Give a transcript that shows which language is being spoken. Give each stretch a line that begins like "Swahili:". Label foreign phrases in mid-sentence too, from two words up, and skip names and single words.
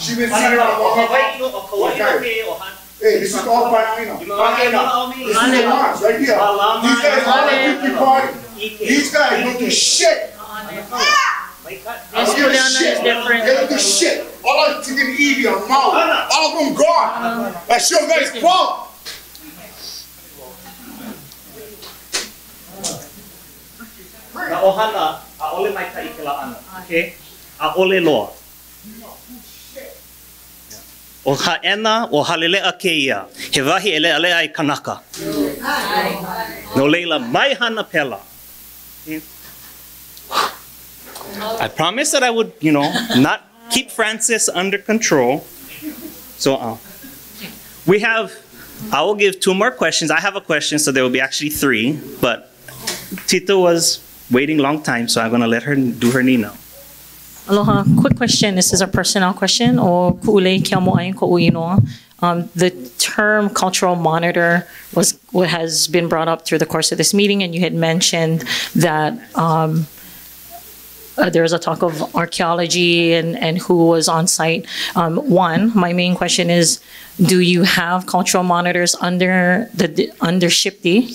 English: She been saying hey, this is all by This is the ones right here. These guys are the 50 party. These guys don't do shit. They don't do shit. All of them taking Evie on Maui. All of them gone. That's your guys' fault.
Hawaiian: Na ohana a ole mai ka ikela ana. Okay? A ole loa. O ha'ena o halelea keia. He wahi ele ale ai kanaka. No leila mai hana pela.
English: Okay? I promised that I would, you know, not keep Francis under control. So I will give 2 more questions. I have a question, so there will be actually 3, but Tito was waiting a long time, so I'm going to let her do her nina. Aloha, quick question. This is a personnel question.
Hawaiian: O ku'ulei kia mo'ai ko uinoa.
English: The term cultural monitor has been brought up through the course of this meeting, and you had mentioned that there was a talk of archaeology and who was on site. My main question is, do you have cultural monitors under SHPD?